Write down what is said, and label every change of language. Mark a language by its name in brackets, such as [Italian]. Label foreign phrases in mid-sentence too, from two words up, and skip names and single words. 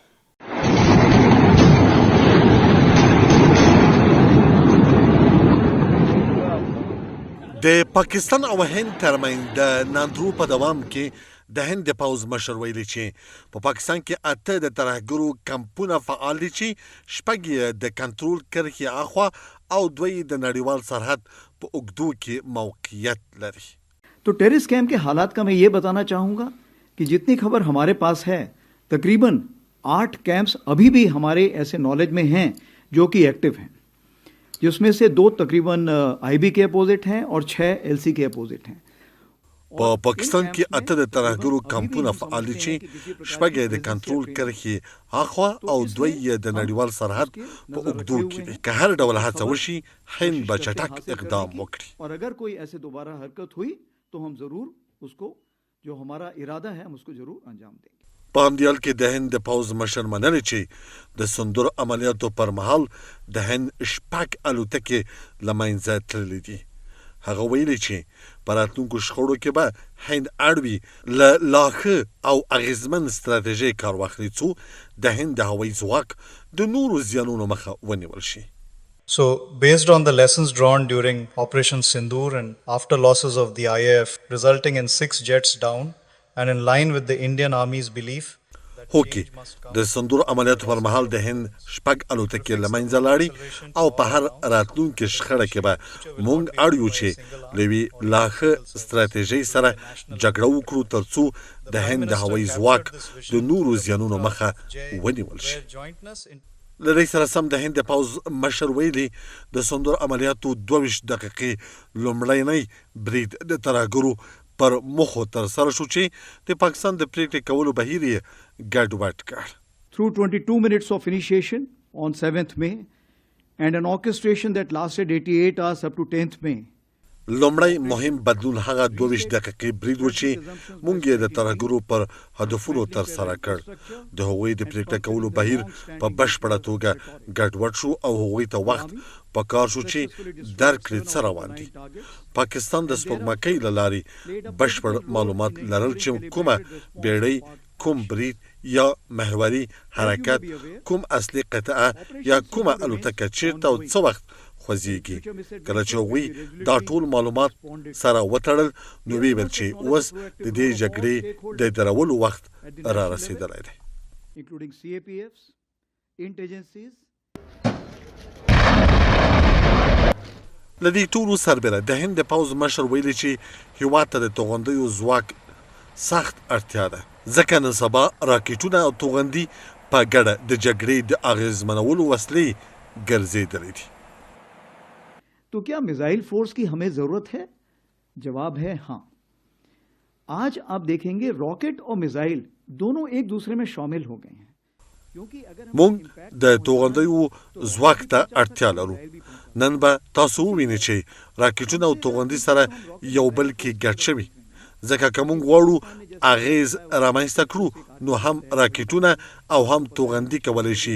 [Pashto] د پاکستان او هند ترمنځ د ناندرو په دوام کې د هند د پاوځ مشر ویلي چې په پاکستان کې 8 د ترهګرو کمپونه فعال دي چې 6 د کنټرول کرښې اخوا او 2 د نړیوال سرحد په اوږدو کې موقعیت لري. [Hindi] तो [English] terrorist camp [Hindi] के हालात का मैं ये बताना चाहूँगा कि जितनी खबर हमारे पास है तकरीबन 8 कैंप्स अभी भी हमारे ऐसे नॉलेज में हैं जो कि एक्टिव हैं. जिसमें से 2 तकरीबन IB के अपोजिट हैं और 6 LC के अपोजिट हैं। [Pashto] په پاکستان کې اته د ترهګرو کمپونه فعال دي چې شپږ یې د کنټرول کرښې اخوا او دوی یې د نړیوال سرحد په اوږدو کې دي. که هر ډول هڅه وشي هند به چټک اقدام وکړي. [Hindi] और अगर कोई ऐसे दोबारा हरकत हुई तो हम ज़रूर उसको जो हमारा इरादा है हम उसको ज़रूर अंजाम देंगे. [Pashto] په همدې حال کې د هند د پوځ مشر منلې چې د سندور عملیاتو پر مهال د هند شپږ الوتکې له منځه تللې دي. هغه ویلي چې په راتلونکو شخړو کې به هند اړ وي له لا ښه او اغېزمن ستراتیژۍ کار واخلي څو د هند د هوایي ځواک د نورو زیانونو مخه ونیول شي. [English] So, based on the lessons drawn during Operation Sindoor and after losses of the IAF resulting in 6 jets down and in line with the Indian Army's belief [Pashto] هوکي د سندور عملیاتو پر مهال د هند شپږ الوتکې له منځه لاړې او په هر راتلونکي شخړه کې به موږ اړ یو چې له یوې لا ښه ستراتیژۍ سره جګړه وکړو تر څو د هند د هوایي ځواک د نورو زیانونو مخه ونیول شي. له دې سره سم د هند د پوځ مشر ویلي د سندور عملیاتو 22 دقیقې لومړنی برید د ترهګرو پر مخو تر سره شو چې د پاکستان د پریکړې کولو بهیر یې ګډوډ کړ. [English] Through 22 minutes of initiation on 7th May and an orchestration that lasted 88 hours up to 10th May. [Pashto] لومړی مهم بدلون هغه 22 دقیقې برید و چې موږ یې د ترهګرو پر هدفونو تر سره کړ. د هغوی د پریکړې کولو بهیر په بشپړه توګه ګډوډ شو او هغوی ته وخت په کار شو چې درک کړي څه روان دي. پاکستان د سپوږمکۍ له لارې بشپړ معلومات لرل چې کومه بیړۍ، کوم برید یا محوري حرکت، کوم اصلي قطعه یا کومه الوتکه چیرته او څه وخت خوځېږي. کله چې هغوی دا ټول معلومات سره وتړل نو ویې ویل چې اوس د دې جګړې د درولو وخت را رسېدلی دی. [English] Including CAPFs, intelligencies. [Pashto] له دې ټولو سربېره د هند د پوځ مشر ویلي چې هېواد ته د توغندیو ځواک سخت اړتیا ده ځکه نن سبا راکېټونه او توغندي په ګډه د جګړې د اغېزمنولو وسلې ګرځېدلې دي. [Hindi] तो क्या [English] missile force [Hindi] की हमें जरूरत है? जवाब है हाँ. आज आप देखेंगे रॉकेट और मिसाइल दोनों एक दूसरे में शामिल हो गए हैं. [Pashto] موږ د توغندیو ځواک ته اړتیا لرو. نن به تاسو ووینئ چې راکېټونه او توغندي سره یو بل کې ګډ شوي. ځکه که موږ غواړو اغېز رامنځته کړو نو هم راکېټونه او هم توغندي کولی شي.